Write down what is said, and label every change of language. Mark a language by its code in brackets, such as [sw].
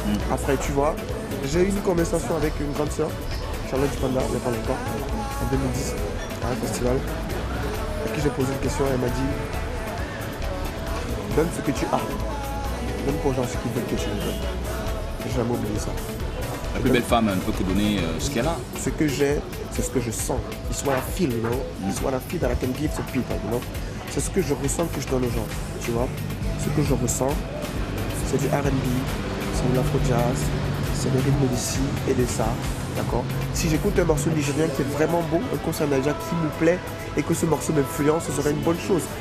[fr] Après tu vois, j'ai eu une conversation avec une grande sœur, Charlotte Dupanda, il n'y a pas longtemps, en 2010, à un festival, à qui j'ai posé une question et elle m'a dit donne ce que tu as. Donne aux gens ce qu'ils veulent que tu leur donnes. J'ai jamais oublié ça. La plus belle femme ne peut que donner ce qu'elle a. Ce que j'ai, c'est ce que je sens. [en] It's what I feel, you know. It's what I feel that I can give to people, you know. [fr] C'est ce que je ressens que je donne aux gens, tu vois. Ce que je ressens, c'est du R&B, c'est de l'afro-jazz, c'est des rythmes d'ici et de ça, d'accord. Si j'écoute un morceau nigérien qui est vraiment beau, un concert naija qui me plaît et que ce morceau m'influence, ce serait une bonne chose.